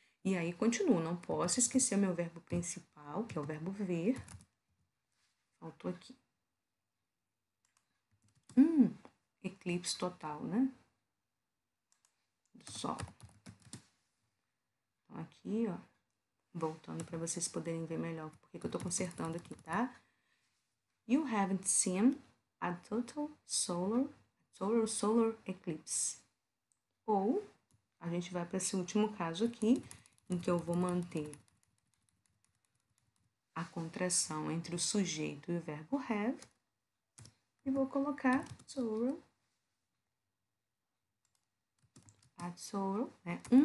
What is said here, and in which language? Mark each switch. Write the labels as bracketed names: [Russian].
[Portuguese] E aí continuo, não posso esquecer o meu verbo principal, que é o verbo ver. Faltou aqui. Eclipse total, né? Do Sol. Então, aqui, ó, voltando para vocês poderem ver melhor porque que eu tô consertando aqui, tá? [English] You haven't seen a total solar eclipse. [Portuguese] Ou a gente vai para esse último caso aqui, em que eu vou manter a contração entre o sujeito e o verbo have e vou colocar solar, né?